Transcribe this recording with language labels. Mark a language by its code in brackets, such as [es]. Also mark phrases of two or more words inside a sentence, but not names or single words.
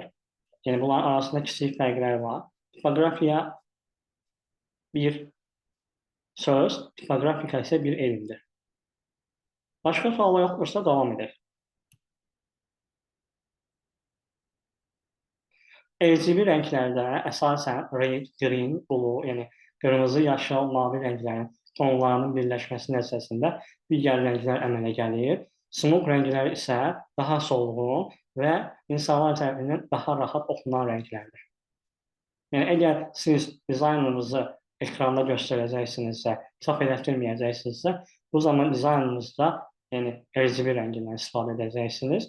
[az] Yəni, bunların arasında kiçik fərqlər var. Tipoqrafiya bir söz, tipoqrafika isə bir elmdir. Başqa suallar yoxdursa, davam edək. RGB rənglərdə əsasən [en] red, green, blue, [az] yəni qırmızı, yaşıl, mavi rənglərin tonlarının birləşməsi nəticəsində digər rənglər əmələ gəlir. Smoke rəngləri isə daha solğun və insanlar tərəfindən daha rahat oxunan rənglərdir. Yəni, əgər siz dizaynınızı ekranda göstərəcəksinizsə, çap elətdirməyəcəksinizsə, bu zaman dizaynınızda RGB rəngindən istifadə edəcəksiniz.